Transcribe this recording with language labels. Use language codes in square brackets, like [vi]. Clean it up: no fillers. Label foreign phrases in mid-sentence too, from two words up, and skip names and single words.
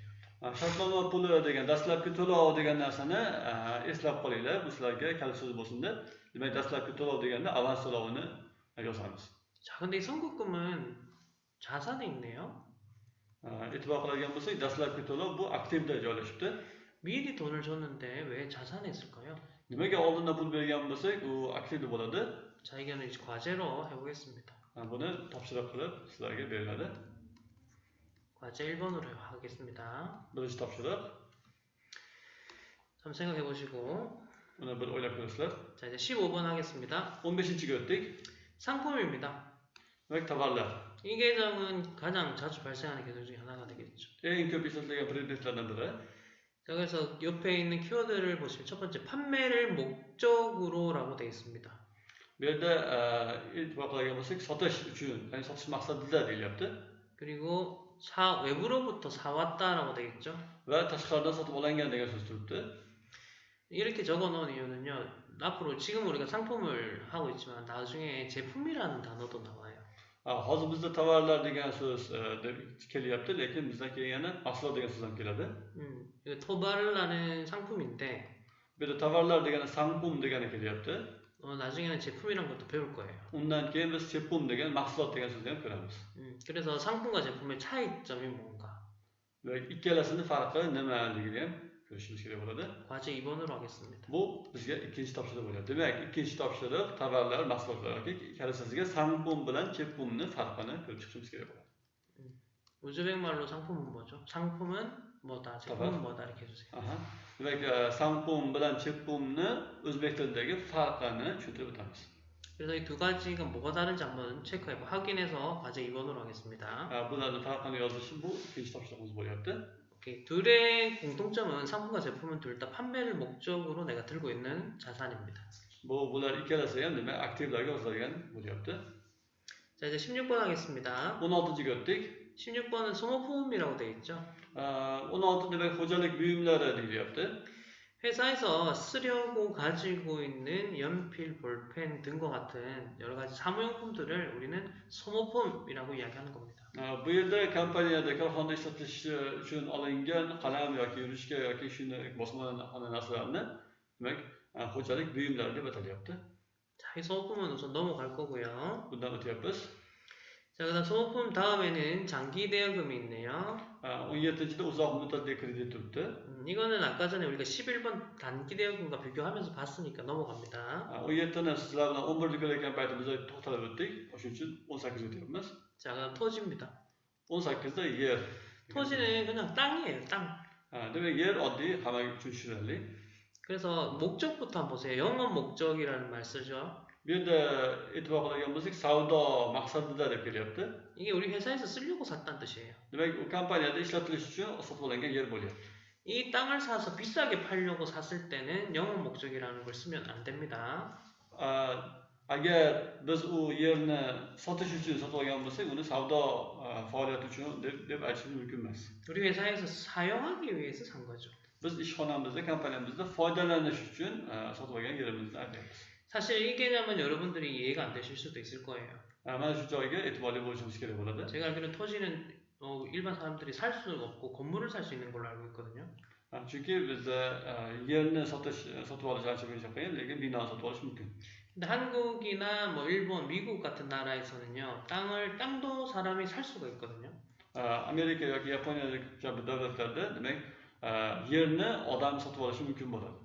[uz] Shartnoma puli degan dastlabki to'lov degan narsani eslab qolinglar, bu sizlarga kalit so'z bo'lsin deb. Demak, dastlabki to'lov deganda avans to'lovini yozamiz. [ko] 자, 근데 이 선급금은 자산에 있네요. [uz] E'tibor qiladigan bo'lsak, dastlabki to'lov bu aktivda joylashibdi. [ko] 미리 돈을 줬는데 왜 자산에 있을까요? [uz] Nimaga oldindan pul bergan bo'lsak, u aktivda bo'ladi. [ko] 자, 이거는 이제 과제로 해보겠습니다. [uz] Buni topshiriq qilib sizlarga beriladi. [ko] 과제 1번으로 하겠습니다. [uz] Birinchi topshiriq. [ko] 한번 생각해 보시고. [uz] Uni bir o'ylab ko'rasizlar. [ko] 자, 이제 15번 하겠습니다. [uz] 15-ga o'tdik. [ko] 상품입니다. [uz] Demak, tovarlar. [ko] 이 계정은 가장 자주 발생하는 계정 중에 하나가 되겠죠. [uz] Eng ko'p ishlatilgan predmetlardan biri. [ko] 자, 그래서 옆에 있는 키워드를 보시면 첫 번째 판매를 목적으로라고 되어 있습니다. [uz] Bu yerda e'tibor qiladigan bo'lsak, sotish uchun, ya'ni sotish maqsadida deyilyapti. [ko] 그리고 외부로부터 사왔다라고 되어 있죠. [uz] Va tashqaridan sotib olingan degan so'z turibdi. [ko] 이렇게 적어 놓은 이유는요. 앞으로 지금 우리가 상품을 하고 있지만 나중에 제품이라는 단어도 나와요. [uz] Hozir bizda tovarlar degan so'z kelyapti, lekin bizdan keyin yana mahsulot degan so'z ham keladi. [ko] 이거 토발라는 상품인데 [uz] Bu yerda tovarlar degani sanqum degani kelyapti. [ko] 나중에는 제품이란 것도 배울 거예요. [uz] Undan keyin biz chepum degan mahsulot degan so'zni ham ko'ramiz. [ko] 그래서 상품과 제품의 차이점이 뭔가? [uz] Va ikkalasini farqi nimaligini ham ko'rishimiz kerak bo'ladi. [ko] 과제 2번으로 하겠습니다. [uz] Bu bizga ikkinchi topshiriq bo'ladi. Demak, ikkinchi topshiriq tovarlar, mahsulotlar yoki kalasizga sanqum bilan chepumni farqini ko'rib chiqishimiz kerak bo'ladi. [ko] 우즈벡 말로 상품은 뭐죠? 상품은 뭐다, 제품은 뭐다 이렇게 해주세요. [uz] Demak, sanqum bilan chepumni o'zbek tilidagi farqini tushuntirib o'tamiz. [ko] 그래서 이 두 가지가 뭐가 다른지 한번 체크해보 확인해서 과제 2번으로 하겠습니다. [uz] Bularni farqini yozish bu ikkinchi topshiriqimiz bo'lyapti. [ko] 오케이. 둘의 공통점은 상품과 제품은 둘 다 판매를 목적으로 내가 들고 있는 자산입니다. [uz] Bular ikkalasi ham demak aktivlarga yozilgan bo'lyapti. [ko] 자, 이제 16번 하겠습니다. [uz] 16-ga o'tdik. [ko] 16번은 소모품이라고 되어 있죠. [uz] 16 demak xo'jalik buyumlari deyilyapti. [ko] 회사에서 쓰려고 가지고 있는 연필, 볼펜 등과 같은 여러 가지 사무용품들을 우리는 소모품이라고 이야기하는 겁니다. [uz] Bu yerda kompaniyada korxonada ishlatish uchun olingan qalam yoki ruchka yoki shuni boshqa narsalarni demak xo'jalik buyumlari deb atalyapti. [ko] 자, 이 소모품은 우선 넘어갈 거고요. [uz] Bundan o'tyapmiz. [ko] 자, 그다음 소모품 다음에는 장기 대여금이 있네요. [uz] 17-da uzoq muddatli kredit turibdi. [ko] 이거는 아까 전에 우리가 11번 단기 대여금과 비교하면서 봤으니까 넘어갑니다. [uz] 17는 sizlar bilan 11 ko'rayotgan paytimizda to'xtalib o'tdik. Shuning uchun 18 ga o'tyapmiz. [ko] 자, 그다음 토지입니다. [uz] 18da yer. [ko] 토지는 그냥 땅이에요, 땅. [uz] demak yer oddiy, hamma uchun tushunarli. [ko] 그래서 목적부터 한번 보세요. 영업 목적이라는 말 쓰죠. [uz] Bu yerda e'tibor qiladigan bo'lsak, savdo maqsadida deb kelyapti. [ko] 이게 우리 회사에서 쓰려고 샀다는 뜻이에요. [uz] Demak, u kompaniyada ishlatilish uchun sotib olingan yer bo'lyapti. [ko] 이 땅을 사서 비싸게 팔려고 샀을 때는 영업 목적이라는 걸 쓰면 안 됩니다. [uz] Agar biz u yerni sotish uchun sotib olgan bo'lsak, uni savdo faoliyati uchun deb aytishimiz mumkin emas. [ko] 우리 회사에서 사용하기 위해서 산 거죠. [uz] Biz ishxonamizda, kompaniyamizda foydalanish uchun sotib olgan yerimizni aytyapmiz. [ko] 사실 이 개념은 여러분들이 이해가 안 되실 수도 있을 거예요. [uz] Mana shu joyga e'tiborli bo'lishimiz kerak bo'ladi. [ko] 제가 알기로는 토지는 일반 사람들이 살 수는 없고 건물을 살 수 있는 걸로 알고 있거든요. [uz] Chunki bizda yerni sotib olish ancha muncha qiyin, lekin binoni sotib olish mumkin. [ko] 근데 한국이나 뭐 일본, 미국 같은 나라에서는요, 땅도 사람이 살 수가 있거든요. [uz] Amerika yoki Yaponiya kabi davlatlarda demak yerni odam sotib olishi mumkin bo'ladi.